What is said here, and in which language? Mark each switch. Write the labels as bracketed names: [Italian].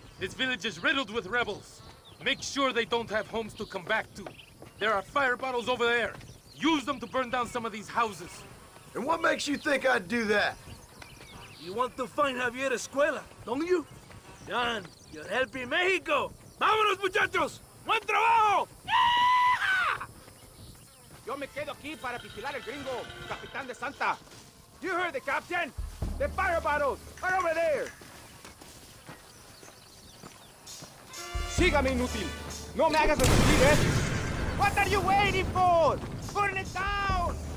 [English] This village is riddled with rebels. Make sure they don't have homes to come back to. There are fire bottles over there. Use them to burn down some of these houses. And what makes you think I'd do that? You want to find Javier Escuela, don't you? John, you're helping Mexico. [Spanish] ¡Vámonos, muchachos! ¡Buen trabajo! Yo me quedo aquí para vigilar el gringo, Capitán de Santa. [English] You heard the captain? The fire bottles are over there. [Spanish] Sígame, inútil. No me hagas resistir, ¿eh? [English] What are you waiting for? Burn it down!